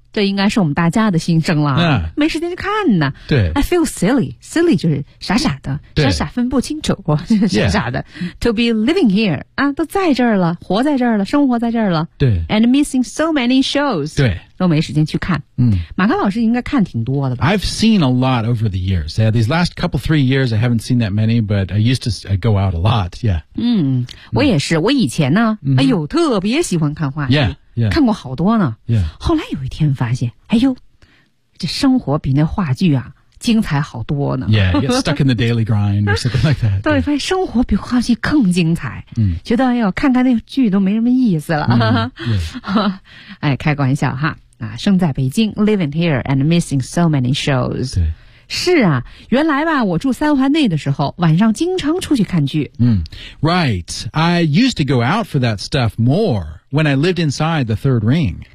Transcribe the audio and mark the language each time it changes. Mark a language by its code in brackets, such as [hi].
[zh] 这应该是我们大家的心声了、没时间去看呢对 [en] I feel silly silly [zh] 就是傻傻的对傻傻分不清楚傻傻的、 [en] to be living here [zh] 啊，都在这儿了活在这儿了生活在这儿了对 [en] and missing so many shows [zh] 对都没时间去看嗯，马克老师应该看挺多的吧 [en] I've seen a lot over the years、these last couple three years I haven't seen that many but I used to go out a lot yeah [zh] 我也是我以前呢、哎呦特别喜欢看话剧 [en] Yeah. [zh] 看过好多呢、 [en] yeah. [zh] 后来有一天发现哎呦这生活比那话剧啊精彩好多呢 [en] Yeah, get stuck in the daily grind or something like that [zh] 对发现生活比话剧更精彩、 mm. 觉得哎呦看看那剧都没什么意思了、 [en] mm-hmm. yeah. [zh] 哎开个玩笑哈啊，生在北京 [en] living here and missing so many shows [zh] 对是啊原来吧我住三环内的时候晚上经常出去看剧 [en] 嗯、Right, I used to go out for that stuff more when I lived inside the third ring.